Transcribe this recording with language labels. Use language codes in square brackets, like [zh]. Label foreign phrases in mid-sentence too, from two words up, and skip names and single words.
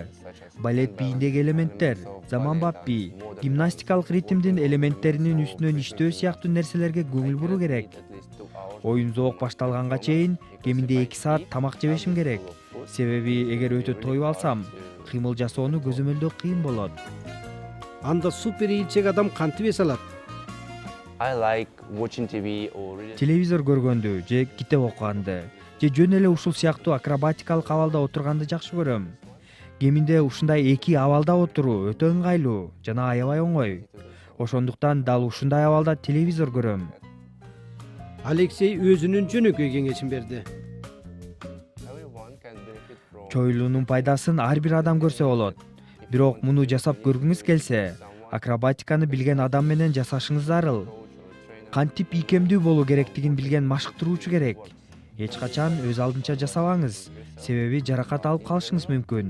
[ky] Балет бийиндеги элементтер, заманбап бий, гимнастикалык ритмдин элементтеринин үстүнөн иштөө сыяктуу нерселерге көңүл буруу керек. Оюн зоок башталганга чейин кеминде 2 саат тамак жебешим керек. Себеби эгер өтө тоюп алсам, кыймыл жасоону көзөмөлдөө кыйын болот. Анда супер ийилчек адам кантип эс алат? [en] I like watching TV or reading. [ky] телевизор көргөндү же китеп окуганды же жөн эле ушул сыяктуу акробатикалык абалда отурганды жакшы көрөм. Кеминде ушундай эки абалда отуруу өтө ыңгайлуу жана аябай оңой. Ошондуктан дал ушундай абалда телевизор көрөм. Алексей өзүнүн жөнөкөй кеңешин берди. [en] Everyone can benefit from. [ky] Чоюлуунун пайдасын ар бир адам көрсө болот. Бирок муну жасап көргүңүз келсе, акробатиканы билген адам менен жасашыңыз зарыл. Кантип ийкемдүү болуу керектигин билген машыктыруучу керек. Эч качан өз алдынча жасабаңыз, себеби жаракат алып калышыңыз мүмкүн.